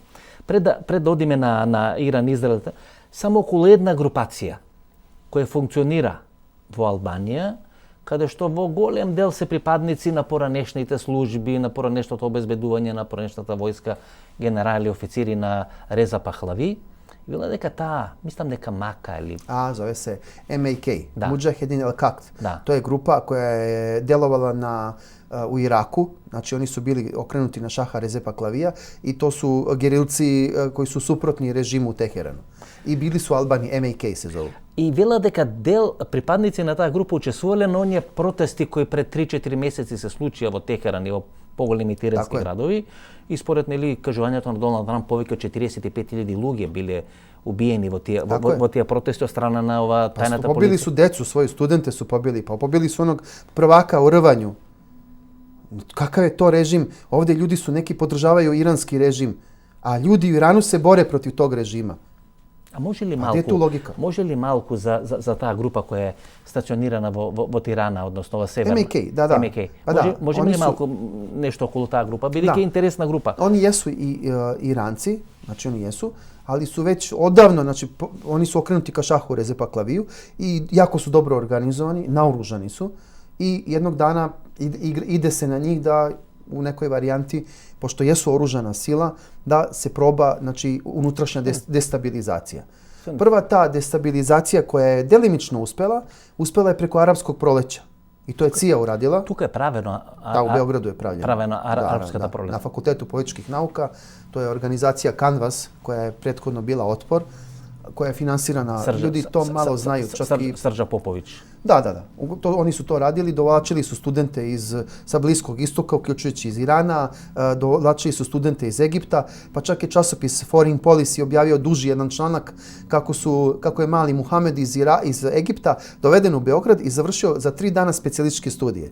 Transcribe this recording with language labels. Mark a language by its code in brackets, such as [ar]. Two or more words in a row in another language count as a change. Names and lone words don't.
[mk] Пред да одиме на Иран, Израел, само околу една групација која функционира во Албанија, каде што во голем дел се припадници на поранешните служби, на поранешното обезбедување, на поранешната војска, генерали, официри на Реза Пахлави, вела дека таа, мислам дека Мака или... [sr] Zove se MAK, Da. Mujahedin al-Kakt. Da. To je grupa koja je delovala u Iraku, znači oni su bili okrenuti na šaha Reze Pahlavija i to su gerilci koji su suprotni režimu u Teheranu. I bili su Albani, MAK se zovu. [mk] И вела дека дел припадници на таа група учествувале на оние протести кои пред 3-4 месеци се случија во Техеран и во поголеми тирански градови. И според нели кажувањето на Доналд Трамп, повеќе од 45.000 луѓе биле убиени во тие протести од страна на ова тајната полиција. [sr] Побили su decu, svoje studente su pobili, pa pobili su onog prvaka u rvanju. Kakav je to režim? Ovdje ljudi su neki podržavaju iranski režim, a ljudi u Iranu se bore protiv tog režima. [mk] А може ли [sr] Gdje je tu logika? [mk] Може ли малку за таа група која е стационирана во Тирана, односно во северна? [sr] MAK, da. MAK. Pa da, [mk] Може ли малку нешто околу таа група? Бидејќи интересна група. [sr] Oni jesu i Iranci, znači oni jesu, ali su već odavno, znači oni su okrenuti ka šahu Reze Pahlaviju i jako su dobro organizovani, naoružani su i jednog dana ide se na njih da u nekoj varijanti, pošto jesu oružana sila, da se proba, znači, unutrašnja destabilizacija. Prva ta destabilizacija koja je delimično uspela je preko arapskog proleća. I to je CIA uradila. [mk] Тука е правено. [sr] Da, u Beogradu je pravljeno. [mk] Правено арапската пролет. [sr] Na Fakultetu političkih nauka. To je organizacija Canvas, koja je prethodno bila Otpor, koja je finansirana, ljudi to malo znaju. Srđa Popović. Da. Oni su to radili, dovlačili su studente sa Bliskog istoka, uključujući iz Irana, dovlačili su studente iz Egipta, pa čak je časopis Foreign Policy objavio duži jedan članak kako je mali Muhamed iz Egipta doveden u Beograd i završio za 3 dana specijalističke studije.